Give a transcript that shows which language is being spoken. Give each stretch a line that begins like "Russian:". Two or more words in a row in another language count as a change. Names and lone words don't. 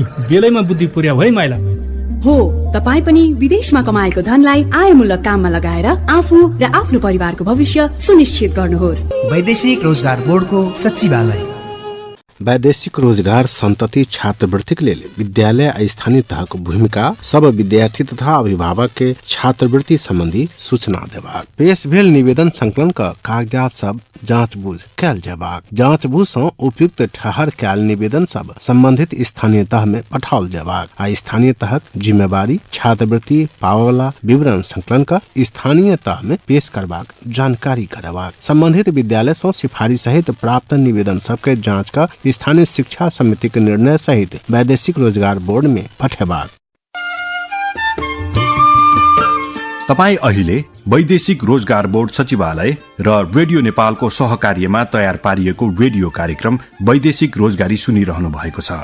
Nepali: बेलैमा बुद्धि पुर्याऊ है माइला। हो, तपाई पनि विदेशमा कमाएको धनलाई आयमूलक काममा लगाएर आफू र आफ्नो परिवारको भविष्य सुनिश्चित गर्नुहोस्। वैदेशिक रोजगार बोर्डको सचिवालय।
Maithili: वैदेशिक रोजगार संतति छात्रवृत्ति के लिए विद्यालय स्थानीय तहक भूमिका सब विद्यार्थी तथा अभिभावक के छात्रवृत्ति संबंधी सूचना देबाक। पेश भेल निवेदन संकलन का कागजात सब जांचबूझ कैल जेबाक। जांचबूझ से उपयुक्त ठहर कैल निवेदन सब संबंधित स्थानीय तह में पठाओल जेबाक। आ स्थानीय तहक जिम्मेवारी छात्रवृत्ति पावला विवरण संकलन का स्थानीय तह में पेश करबाक जानकारी करबाक। संबंधित विद्यालय से सिफारिश सहित प्राप्त निवेदन सबके जांच का स्थानीय शिक्षा समिति के निर्णय सहित वैदेशिक रोजगार बोर्ड में पठेबाक।
Nepali: तपाई अहिले वैदेशिक रोजगार बोर्ड सचिवालय र रेडियो नेपालको सहकार्यमा तयार पारिएको रेडियो कार्यक्रम वैदेशिक रोजगारी सुनिरहनु भएको छ।